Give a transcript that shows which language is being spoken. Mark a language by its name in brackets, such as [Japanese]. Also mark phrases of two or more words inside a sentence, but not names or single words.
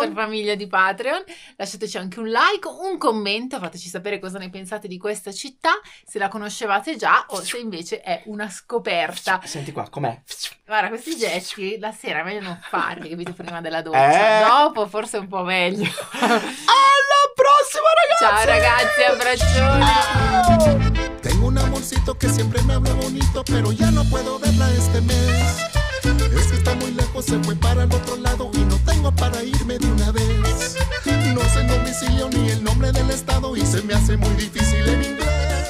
[Italian] super famiglia di Patreon, lasciateci anche un like, un commento, fateci sapere cosa ne pensate di questa città, se la conoscevate già o se invece è una scoperta. Senti qua, com'è? Guarda, questi gesti la sera è meglio non farli, capito, prima della doccia, dopo forse è un po' meglio. Alla prossima, ragazzi! Ciao ragazzi, abbraccioni! [Spanish] Tengo un amorcito que siempre me habla bonito, pero ya no puedo verla este mes. Es que está muy lejos, se fue para el otro lado y no tengo para irme de una vez. No sé el domicilio ni el nombre del estado y se me hace muy difícil en inglés.